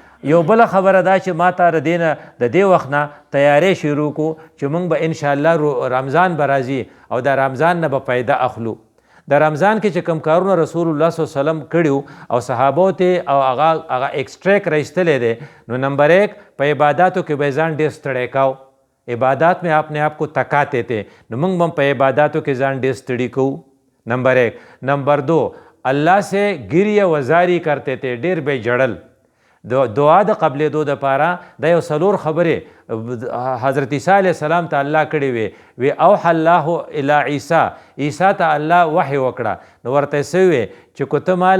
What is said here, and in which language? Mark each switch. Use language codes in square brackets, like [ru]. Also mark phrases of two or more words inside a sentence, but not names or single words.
[ps] یو بله خبره دا چې ما ته د دې وخت نه تیاری شروع کړو چې موږ به انشاءالله رمضان به راځي او د رمضان نه به فایده اخلو. د رمضان کې چې کوم کارونه رسول الله [ar] صلی الله علیه وسلم [ps] کړي او صحابو ته او هغه ایکسټریک رایستلی دی نو نمبر 1 په عباداتو کې به ځان ډېر ستړی کاو. عبادات [ur] میں اپنے آپ کو تھکاتے تھے [ps] نو موږ هم په عباداتو کې ځان ډېر ستړي کوو. نمبر 1. [ur] نمبر 2 الله سے گریه وزاری کرتے تھے [ps] ډېر به جړل. دعا د قبلېدو دپاره دا یو څلور خبرې حضرت عیسی [ar] علیه السلام [ps] ته الله کړې وې [ar] اوحى الله الی عیسی [ps] عیسی ته الله وحی وکړه نو ورته یې څه وې چې که